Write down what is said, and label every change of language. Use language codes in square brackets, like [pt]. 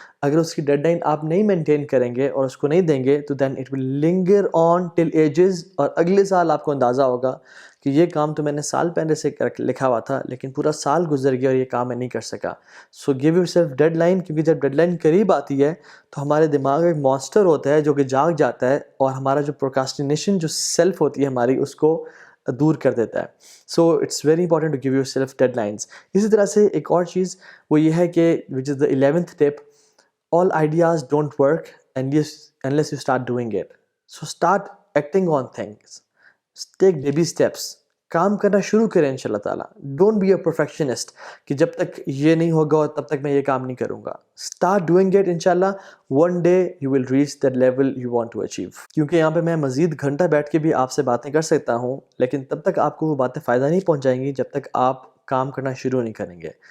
[ur] اگر اس کی dead line آپ نہیں مینٹین کریں گے اور اس کو نہیں دیں گے تو [en] then it will linger on till ages, [ur] اور اگلے سال آپ کو اندازہ ہوگا کہ یہ کام تو میں نے سال پہلے سے لکھا ہوا تھا لیکن پورا سال گزر گیا اور یہ کام میں نہیں کر سکا. [en] so give yourself deadline, [ur] کیونکہ جب ڈیڈ لائن قریب آتی ہے تو ہمارے دماغ میں ایک مانسٹر ہوتا ہے جو کہ جاگ جاتا ہے اور ہمارا جو پروکاسٹینیشن جو سیلف ہوتی ہے ہماری اس کو دور کر دیتا ہے. [en] So it's very important to give yourself deadlines. [ur] اسی طرح سے ایک اور چیز وہ یہ ہے کہ [en] Which is the 11th tip, all ideas don't work unless you start doing it. So start acting on things. Take baby steps. [ur] کام کرنا شروع کریں انشاءاللہ تعالیٰ. [en] don't be a perfectionist [ur] کہ جب تک یہ نہیں ہوگا اور تب تک میں یہ کام نہیں کروں گا. [en] Start doing it انشاءاللہ. One day you will reach that level you want to achieve. [ur] کیونکہ یہاں پہ میں مزید گھنٹہ بیٹھ کے بھی آپ سے باتیں کر سکتا ہوں، لیکن تب تک آپ کو وہ باتیں فائدہ نہیں پہنچائیں گی جب تک آپ کام کرنا شروع نہیں کریں گے.